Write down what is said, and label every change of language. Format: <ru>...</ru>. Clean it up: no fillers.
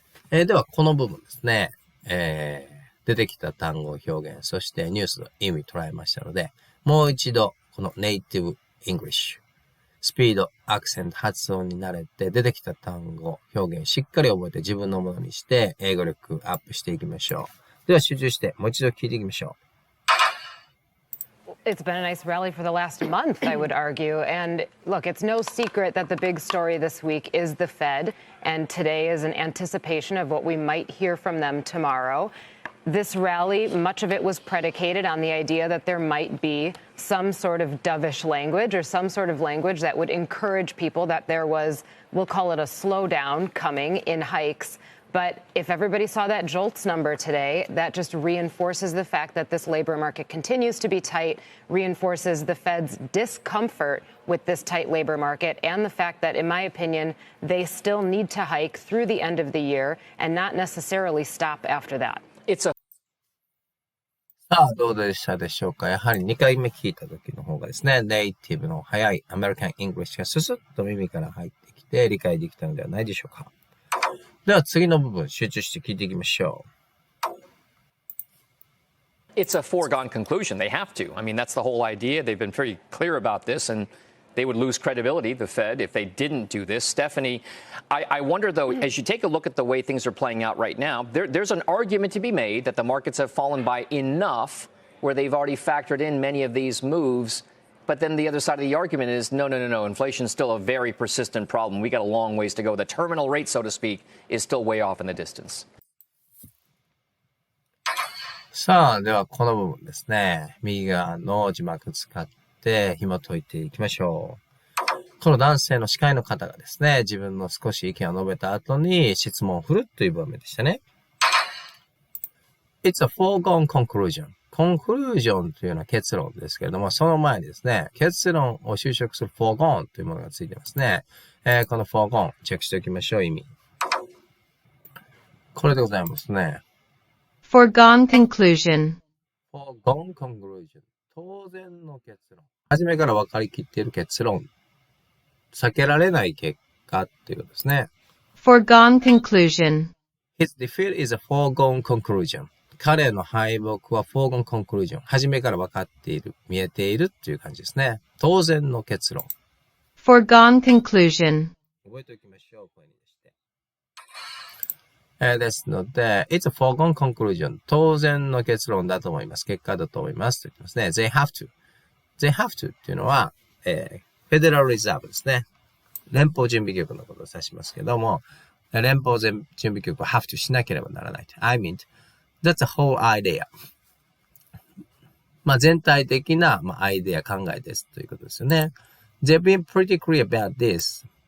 <ja>ではこの部分ですね、出てきた単語表現、そしてニュースの意味捉えましたので、もう一度このネイティブイングリッシュ、スピード、アクセント、発音に慣れて出てきた単語、表現しっかり覚えて自分のものにして英語力アップしていきましょう。では集中してもう一度聞いていきましょう。</ja> <en>It's been a nice rally for the last month, I would argue. And look, it's no secret that the big story this week is the Fed. And today is an anticipation of what we might hear from them tomorrow. This rally, much of it was predicated on the idea that there might be some sort of dovish language or some sort of language that would encourage people that there was, we'll call it a slowdown coming in hikes. But if everybody saw that JOLTS number today, that just reinforces the fact that this labor market continues to be tight, reinforces the Fed's discomfort with this tight labor market, and the fact that, in my opinion, they still need to hike through the end of the year and not necessarily stop after that.</en> <ja>さあ、どうでしたでしょうか。やはり2回目聞いた時の方がですね、ネイティブの早いアメリカン・イングリッシュがススッと耳から入ってきて理解できたのではないでしょうか。では次の部分集中して聞いていきましょう。</ja> <en>It's a foregone conclusion. They have to. I mean, that's the whole idea. They've been pretty clear about this, and they would lose credibility, the Fed, if they didn't do this. Stephanie, I wonder, though, as you take a look at the way things are playing out right now, there's an argument to be made that the markets have fallen by enough where they've already factored in many of these moves. But then the other side of the argument is, no. Inflation is still a very persistent problem. We got a long ways to go. The terminal rate, so to speak, is still way off in the distance.</en> <ja>さあ、ではこの部分ですね。右側の字幕使って紐解いていきましょう。この男性の司会の方がですね、自分の少し意見を述べた後に質問を振るという場面でしたね。</ja> <en>It's a foregone conclusion.</en> <ja>コンクルージョンというのは結論ですけれども、その前にですね、結論を修飾する foregone というものがついてますね。この foregone チェックしておきましょう、意味。これでございますね。</ja> <en>Foregone conclusion.</en> <ja>foregone conclusion 当然の結論。初めから分かりきっている結論。避けられない結果っていうことですね。</ja> <en>Foregone conclusion. His defeat is a foregone conclusion.</en> <ja>彼の敗北は foregone conclusion。初めから分かっている、見えているっていう感じですね。当然の結論。</ja> <en>Foregone conclusion.</en> <ja>覚えておきましょう。声に出して。ですので、</ja> <en>it's a foregone conclusion.</en> <ja>当然の結論だと思います。結果だと思いますと言ってますね。</ja> <en>They have to. They have to</en> <ja>っていうのは、Federal Reserve ですね。連邦準備局のことを指しますけども、連邦準備局は have to しなければならない。</ja> <en>I mean, that's a whole idea.</en> <ja>全体的な、アイデア考えですということですよね。</ja> <en>They've been pretty clear about this.</en>